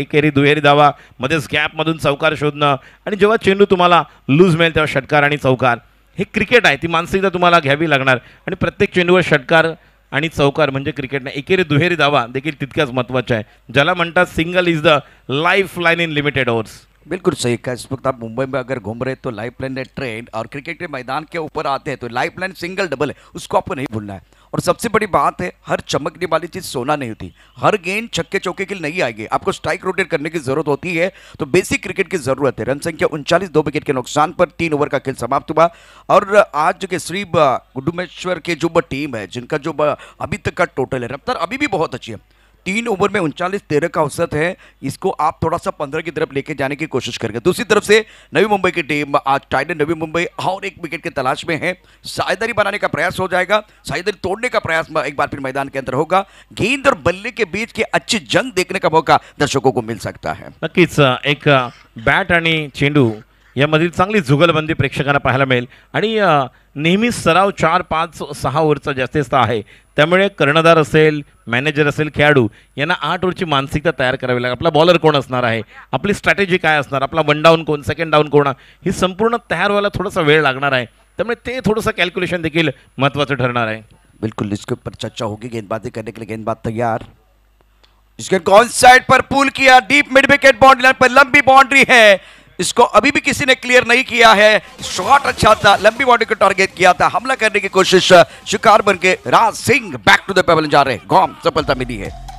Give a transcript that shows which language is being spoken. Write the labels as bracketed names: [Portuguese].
[Marathi] एकेरी दुहेरी धावा, मध्येच गॅपमधून चौकार शोधणं आणि जेव्हा चेंडू तुम्हाला लूज मिळेल तेव्हा षटकार आणि चौकार. हे क्रिकेट आहे. ती मानसिकता तुम्हाला घ्यावी लागणार आणि प्रत्येक चेंडूवर षटकार आणि चौकार म्हणजे क्रिकेटने एकेरी दुहेरी धावा देखील तितक्याच महत्त्वाच्या आहे. ज्याला म्हणतात [English] Single is the life line in limited overs. [Hindi] बिल्कुल सही कहा. इस वक्त आप मुंबई में अगर घूम रहे तो लाइफ लाइन है ट्रेंड, और क्रिकेट के मैदान के ऊपर आते हैं तो लाइफ लाइन सिंगल डबल है, उसको आपको नहीं भूलना है. और सबसे बड़ी बात है, हर चमकने वाली चीज सोना नहीं होती, हर गेंद छक्के चौके के लिए नहीं आएगी, आपको स्ट्राइक रोटेट करने की जरूरत होती है। तो बेसिक क्रिकेट की जरूरत है। रन संख्या 39, 2 विकेट के नुकसान पर 3 ओवर का खेल समाप्त हुआ। और आज जो केसरी गुडुमेश्वर के जो टीम है, जिनका जो अभी तक का टोटल है, रफ्तार अभी भी बहुत अच्छी है। 3 ओवर में 39-13 का औसत है। इसको आप थोड़ा सा 15 की तरफ लेके जाने की कोशिश करेंगे। दूसरी तरफ से नवी मुंबई की टीम, आज टाइटन नवी मुंबई और एक विकेट की तलाश में है। साझेदारी बनाने का प्रयास हो जाएगा, साझेदारी तोड़ने का प्रयास एक बार फिर मैदान के अंदर होगा। गेंद और बल्ले के बीच की अच्छी जंग देखने का मौका दर्शकों को मिल सकता है। [Marathi] नक्कीच एक बॅट आणि चेंडू यामधील चांगली जुगलबंदी प्रेक्षकांना पाहायला मिळेल आणि नेहमी सराव 4-5-6 ओव्हरचा जास्तीत आहे, त्यामुळे कर्णधार असेल, मॅनेजर असेल, खेळाडू यांना 8 ओव्हरची मानसिकता तयार करावी लागेल. आपला बॉलर कोण असणार आहे, आपली स्ट्रॅटेजी काय असणार, आपला वन डाऊन कोण, सेकंड डाऊन कोण, ही संपूर्ण तयार व्हायला थोडासा वेळ लागणार आहे. त्यामुळे ते थोडंसं कॅल्क्युलेशन देखील महत्त्वाचं ठरणार आहे. [Hindi] बिल्कुल इसके ऊपर चर्चा होगी। गेंदबाजी करने के लिए गेंदबाज तैयार। इसके कौन साइड पर पुल किया, deep mid wicket boundary line पर लंबी बाउंड्री है, इसको अभी भी किसी ने क्लियर नहीं किया है। शॉट अच्छा था, लंबी बाउंड्री को टारगेट किया था, हमला करने की कोशिश, शिकार बन के Raj Singh [English] back to the pavilion [Hindi] जा रहे, गॉम सफलता मिली है।